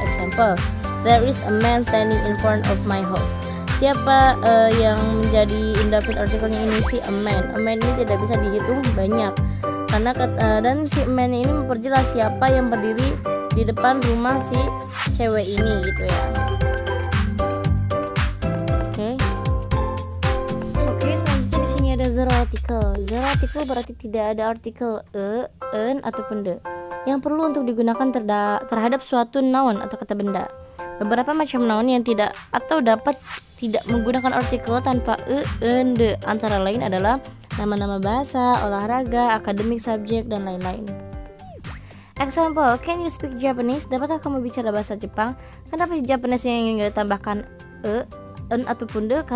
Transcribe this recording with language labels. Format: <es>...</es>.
<en>Example, there is a man standing in front of my house.</en> <id>Siapa yang menjadi indefinite artikelnya ini? Si a man. A man ini tidak bisa dihitung banyak karena dan si man ini memperjelas siapa yang berdiri di depan rumah si cewek ini gitu ya. Oke, selanjutnya di sini ada zero article. Zero article berarti tidak ada artikel an ataupun the yang perlu untuk digunakan terhadap suatu noun atau kata benda. Beberapa macam noun yang tidak atau dapat tidak menggunakan artikel tanpa an, the antara lain adalah nama-nama bahasa, olahraga, akademik, subjek, dan lain-lain.</id> <en>Example, can you speak Japanese?</en> <id>Dapatkah kamu bicara bahasa Jepang? Kenapa si Japanese yang ingin ditambahkan an ataupun the?</id>